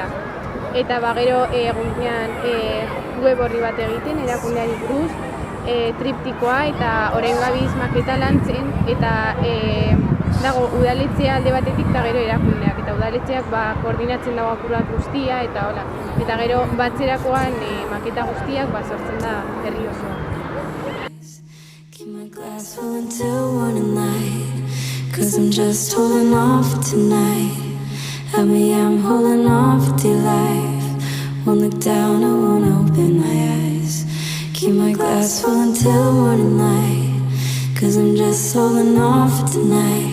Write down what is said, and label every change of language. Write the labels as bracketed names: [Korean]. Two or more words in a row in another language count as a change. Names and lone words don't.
[Basque] Eta gero egunean web horri bat egiten erakundeari buruz, triptikoa eta orain gabiz maketa lantzen, eta dago udaletxea alde batetik eta gero erakundeak, eta udaletxeak koordinatzen dago apur bat guztia, eta gero batzerakoan maketa guztiak sortzen da herri osoa. [English] Keep my glass full until morning light, 'cause I'm just holding on for tonight. Help me, I'm holding on for dear life. Won't look down, I won't open my eyes. Keep my glass full until morning light, 'cause I'm just holding on for tonight.